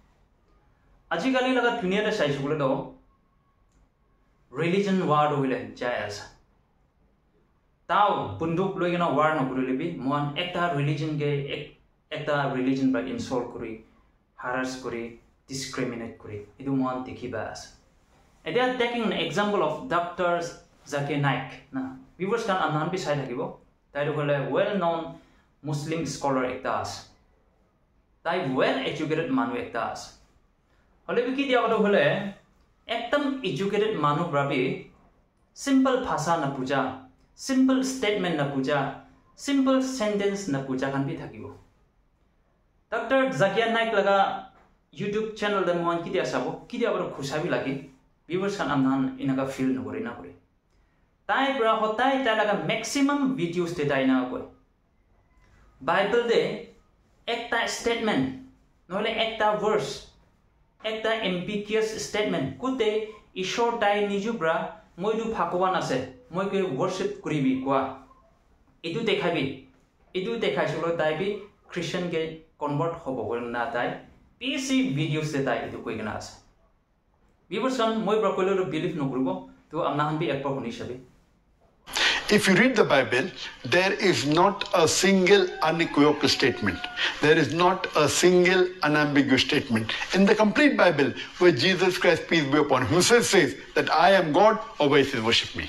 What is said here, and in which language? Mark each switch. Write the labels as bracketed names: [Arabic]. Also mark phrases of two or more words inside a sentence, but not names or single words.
[Naga Pidgin] aji kali laga dunia ta sai sugule do [English] religion war [Naga Pidgin] hole jai ase tau bunduk loi gena war no kuri lebi mon ekta religion bra insult kuri harass kuri discriminate kuri idu mon dikhiba ase [English] and they are taking an example of Dr. [Naga Pidgin] Zakir Naik na viewers kan amhan bi sai thakibo tai hole [English] well known Muslim scholar [Naga Pidgin] ekta ase tai [English] well educated [Naga Pidgin] manu ekta ase hole bi ki dia hole ekdam educated manu brabi simple bhasha na puja [English] simple statement [Naga Pidgin] na puja [English] simple sentence [Naga Pidgin] na puja kan bi thakibo Dr. Zakir Naik laga [English] YouTube channel [Naga Pidgin] de mon ki dia sabo ki dia khusabi lagi viewers kan amhan inaga feel na kore tai bra hotai ta laga [English] maximum videos [Naga Pidgin] te dai na koi bible de ekta statement nole ekta verse ekta ambiguous statement kute ishor dai niju bra moi du bhagwan ase moi ke worship kuribi kwa edu dekhai solo dai bi Christian ke convert hobo gol na dai PC videos te dai edu koi gna ase viewers kan moi bra koilo believe no kuribo to amna han bi ekpa honi sabi. [English] If you read the Bible, there is not a single unequivocal statement. There is not a single unambiguous statement. In the complete Bible, where Jesus Christ, peace be upon him, himself says that I am God, or says worship me.